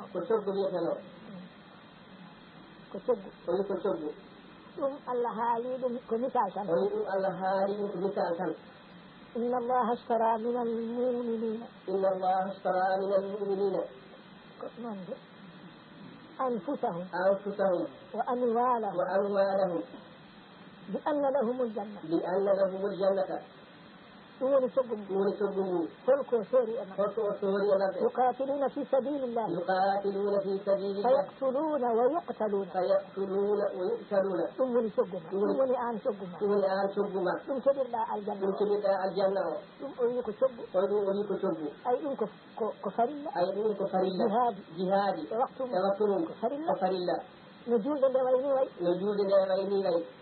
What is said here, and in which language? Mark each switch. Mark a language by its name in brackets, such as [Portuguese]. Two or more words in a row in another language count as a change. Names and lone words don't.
[Fula] ko coggu ɗum Allah haali ɗum ko misal tan [Arabic] إن الله اشترى من المؤمنين [Fula] ko noon de anfusahum [Arabic] وأموالهم بأن لهم الجنة [Fula] ɗum woni coggu ngu holko soori e maɓɓe [Arabic] يقاتلون في سبيل الله فيقتلون ويقتلون [Fula] ɗum woni cogguma ɗum woni an cogguma ɗum keɓirɗa aljanna o ɗum o wi ko coggu ay ɗum ko farilla jihadi e waktu mum ko farilla no julde nde wayni way